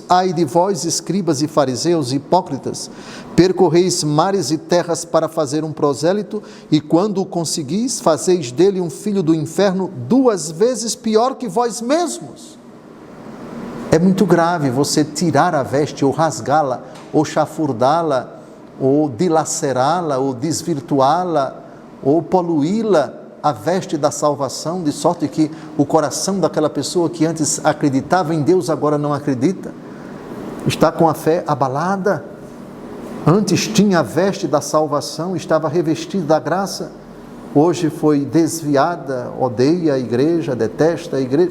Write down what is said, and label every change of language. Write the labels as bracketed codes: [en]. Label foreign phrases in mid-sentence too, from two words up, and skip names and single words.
[pt] Ai de vós, escribas e fariseus, hipócritas, percorreis mares e terras para fazer um prosélito, e quando o conseguis, fazeis dele um filho do inferno 2 vezes pior que vós mesmos. É muito grave você tirar a veste, ou rasgá-la, ou chafurdá-la, ou dilacerá-la, ou desvirtuá-la, ou poluí-la, a veste da salvação, de sorte que o coração daquela pessoa que antes acreditava em Deus, agora não acredita, está com a fé abalada. Antes tinha a veste da salvação, estava revestido da graça, hoje foi desviada, odeia a igreja, detesta a igreja.